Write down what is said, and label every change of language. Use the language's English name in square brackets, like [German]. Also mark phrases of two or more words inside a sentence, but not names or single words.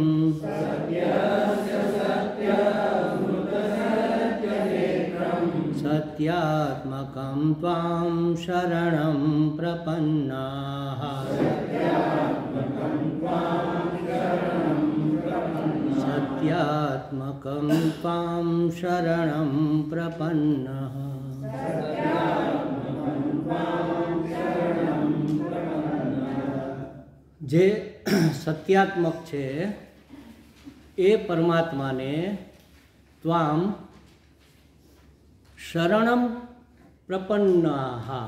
[Sanskrit] सत्यात्मकं त्वां शरणं प्रपन्नाः सत्यात्मकं त्वां शरणं प्रपन्नः. [Gujarati] જે સત્યાત્મક છે એ પરમાત્માને [Sanskrit] त्वां शरणं प्रपन्नाः.